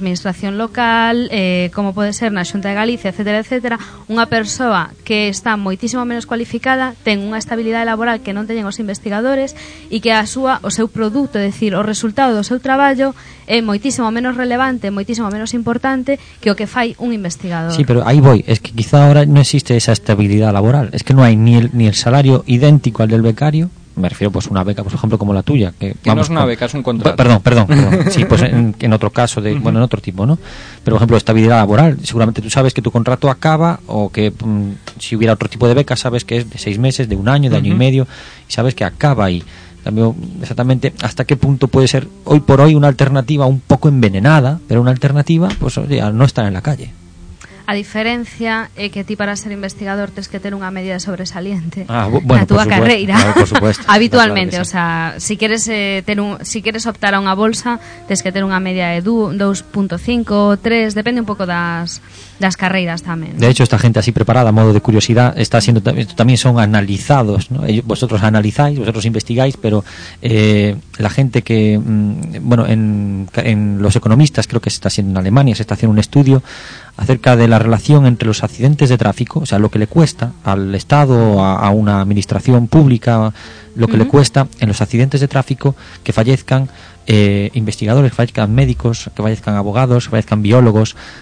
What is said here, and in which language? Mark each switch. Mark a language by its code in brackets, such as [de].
[gl] administración local, como pode ser na Xunta de Galicia, etcétera, etcétera, unha persoa que está moitísimo menos cualificada ten unha estabilidade laboral que non teñen os investigadores e que a súa, o seu produto, é dicir, o resultado do seu traballo é moitísimo menos relevante, moitísimo menos importante que o que fai un investigador. [es] Sí, pero [gl] aí [es] voy, es que quizá ahora [gl] non existe esa estabilidade laboral, [es] es que [gl] non hai [es] ni el salario idéntico al del becario. Me refiero pues una beca, pues, por ejemplo, como la tuya. Que vamos, no es una beca, es un contrato. Perdón. Sí, pues en otro caso, de, bueno, en otro tipo, ¿no? Pero, por ejemplo, estabilidad laboral. Seguramente tú sabes que tu contrato acaba o que si hubiera otro tipo de beca, sabes que es de 6 meses, de 1 año, de año y medio, y sabes que acaba ahí. También, exactamente, ¿hasta qué punto puede ser hoy por hoy una alternativa un poco envenenada, pero una alternativa, pues, oye, al no estar en la calle? [gl] A diferencia é que ti para ser investigador tens que ter unha media de sobresaliente [es] bueno, [gl] na túa carreira. [es] Claro, [gl] habitualmente, claro, sí. O sea, si queres ter un, si queres optar a unha bolsa, tens que ter unha media de 2.5 ou 3, depende un pouco das carreiras tamén. [es] De hecho, esta gente así preparada, a modo de curiosidad, [gl] está sendo tamén [es] son analizados, ¿no? Ellos, vosotros analizáis, vosotros investigáis, pero la gente que bueno, en los economistas, creo que se está haciendo en Alemania, se está haciendo un estudio acerca de la relación entre los accidentes de tráfico, o sea, lo que le cuesta al Estado, a una administración pública, lo que le cuesta en los accidentes de tráfico que fallezcan investigadores, que fallezcan médicos, que fallezcan abogados, que fallezcan biólogos,